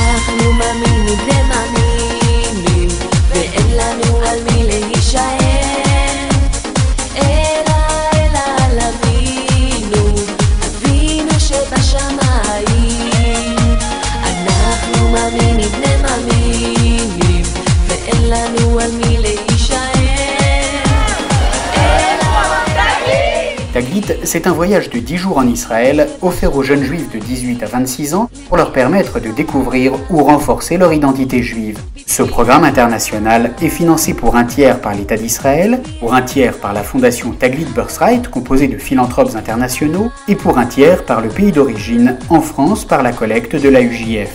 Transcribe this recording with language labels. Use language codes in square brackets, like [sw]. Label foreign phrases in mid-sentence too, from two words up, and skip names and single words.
[he] אנחנו מאמינים בני מאמינים ואין לנו על מי להישען אלא על אבינו אבינו שבשמיים אנחנו מאמינים בני מאמינים ואין לנו על מי להישען. [fr] Taglit, c'est un voyage de 10 jours en Israël offert aux jeunes juifs de 18 à 26 ans pour leur permettre de découvrir ou renforcer leur identité juive. Ce programme international est financé pour un tiers par l'État d'Israël, pour un tiers par la fondation Taglit Birthright composée de philanthropes internationaux et pour un tiers par le pays d'origine, en France par la collecte de la UJF.